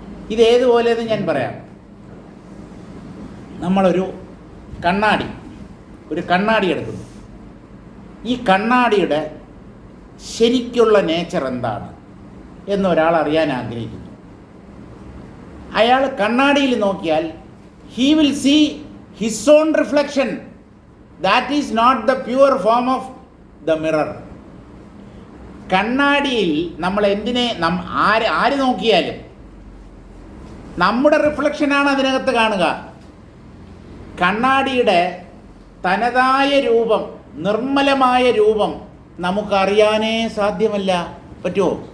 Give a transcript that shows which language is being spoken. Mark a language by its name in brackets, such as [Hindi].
[Malayalam] ഇതേതുപോലെയെന്ന് ഞാൻ പറയാം. നമ്മളൊരു കണ്ണാടി എടുക്കുന്നു. ഈ കണ്ണാടിയുടെ ശരിക്കുള്ള നേച്ചർ എന്താണ് എന്നൊരാൾ അറിയാൻ ആഗ്രഹിക്കുന്നു. അയാൾ കണ്ണാടിയിൽ നോക്കിയാൽ [English] he will see his own reflection. That is not the pure form of the mirror. [Malayalam] കണ്ണാടിയിൽ നമ്മൾ ആര് നോക്കിയാലും നമ്മുടെ റിഫ്ലക്ഷനാണ് അതിനകത്ത് കാണുക. കണ്ണാടിയുടെ തനതായ രൂപം, നിർമ്മലമായ രൂപം നമുക്കറിയാനേ സാധ്യമല്ല. പറ്റുമോ?